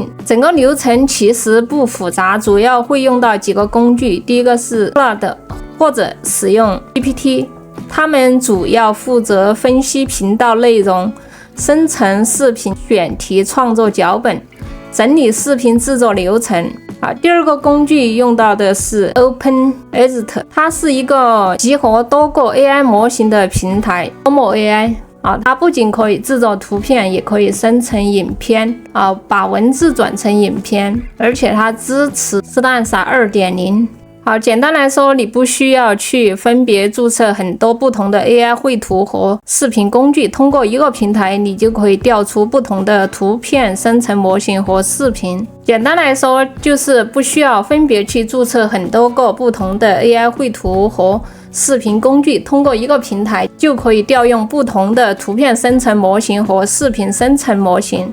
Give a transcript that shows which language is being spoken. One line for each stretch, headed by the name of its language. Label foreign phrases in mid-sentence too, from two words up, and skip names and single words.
Chinese: 整個流程其實不複雜，主要會用到幾個工具。第一個是 Claude 或者使用 GPT， 他們主要負責分析頻道內容，生成視頻選題，創作腳本，整理視頻制作流程第二個工具用到的是 OpenExert， 它是一個集合多個 AI 模型的平台。Momo AI它不僅可以制作圖片，也可以生成影片把文字轉成影片，而且它支持 Stanza 2.0。簡單來說，你不需要去分別注冊很多不同的 AI 繪圖和視頻工具，通過一個平台，你就可以調出不同的圖片生成模型和視頻。簡單來說，就是不需要分別去注冊很多個不同的 AI 繪圖和視頻工具，通過一個平台就可以調用不同的圖片生成模型和視頻生成模型。